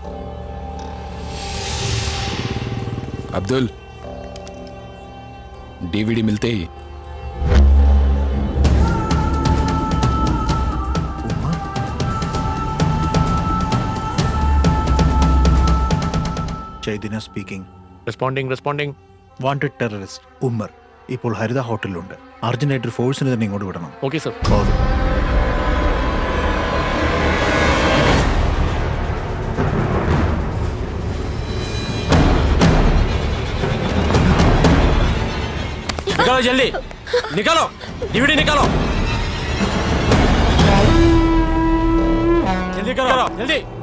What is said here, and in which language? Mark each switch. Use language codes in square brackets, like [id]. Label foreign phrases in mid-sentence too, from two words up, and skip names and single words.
[hi] अब्दुल, डीवीडी मिलते ही [ml] ചൈതന്യ സ്പീക്കിംഗ്. റെസ്പോണ്ടിങ്. [en] wanted terrorist [ml] ഉമ്മർ ഇപ്പോൾ ഹരിത ഹോട്ടലിലുണ്ട്. അർജന്റായിട്ട് ഒരു ഫോഴ്സിന് തന്നെ ഇങ്ങോട്ട് വിടണം. [en] okay sir. [hi] निकालो जल्दी, निकालो डीवीडी निकालो, जल्दी करो, जल्दी।